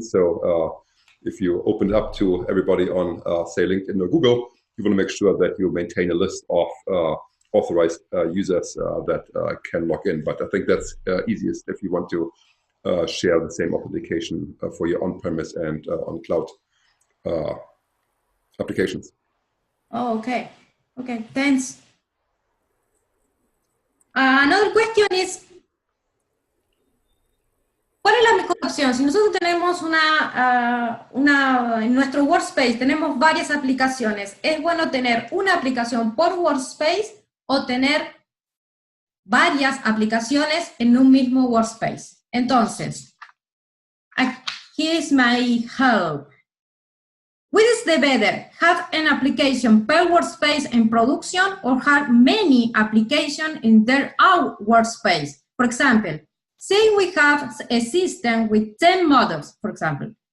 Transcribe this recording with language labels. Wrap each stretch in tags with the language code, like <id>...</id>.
<en>So if you open it up to everybody on, say, LinkedIn or Google, you want to make sure that you maintain a list of authorized users that can log in. But I think that's easiest if you want to share the same authentication for your on-premise and on-cloud applications. Oh, okay. Okay, thanks. Another question is,</en> <es>¿cuál es la mejor opción? Si nosotros tenemos en nuestro workspace tenemos varias aplicaciones, ¿es bueno tener una aplicación por workspace o tener varias aplicaciones en un mismo workspace?</es> <en>Entonces, here's my help. Which is the better, have an application per workspace in production or have many applications in their own workspace? For example, say we have a system with 10 models, for example.</en>